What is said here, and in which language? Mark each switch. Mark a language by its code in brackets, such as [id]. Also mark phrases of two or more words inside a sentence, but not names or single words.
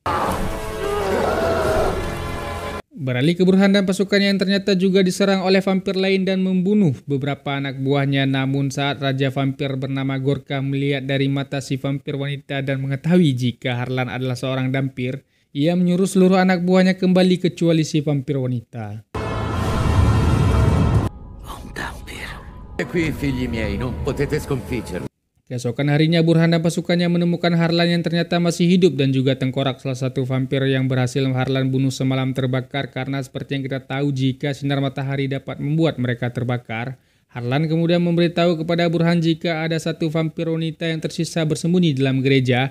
[id] Beralih ke Burhan dan pasukannya yang ternyata juga diserang oleh vampir lain dan membunuh beberapa anak buahnya. Namun saat Raja Vampir bernama Gorka melihat dari mata si vampir wanita dan mengetahui jika Harlan adalah seorang dampir, ia menyuruh seluruh anak buahnya kembali kecuali si vampir wanita. [it] Un dampir. E qui, figli miei, non potete sconfiggerlo. [id] Keesokan harinya Burhan dan pasukannya menemukan Harlan yang ternyata masih hidup dan juga tengkorak salah satu vampir yang berhasil Harlan bunuh semalam terbakar, karena seperti yang kita tahu jika sinar matahari dapat membuat mereka terbakar. Harlan kemudian memberitahu kepada Burhan jika ada satu vampir wanita yang tersisa bersembunyi dalam gereja.